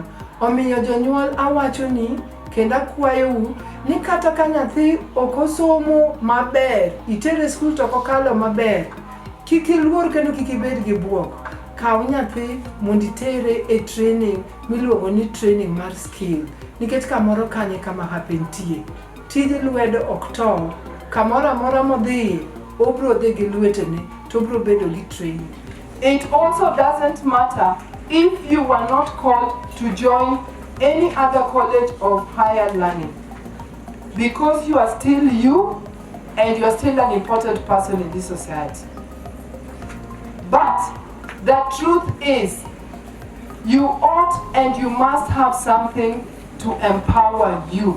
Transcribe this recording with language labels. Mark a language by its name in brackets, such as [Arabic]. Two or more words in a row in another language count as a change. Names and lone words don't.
[Luo (Kenya and Tanzania)] Omiyo jonyuol awacho ni kendo akwayou ni kata ka nyathi ok osomo maber, itere skul to okokalo maber, kik iluor kendo kik ibed gi buok. Kaw nyathi mondo itere e training miluongo ni training mar skill, nikech kamoro kanye kama hapentie. Tije lwedo ok tow, kamoro amora modhiye obro dhi gi lwetene to obro bedo gi training. [English] It also doesn't matter if you were not called to join any other college of higher learning, because you are still you and you are still an important person in this society. But the truth is, you ought and you must have something to empower you.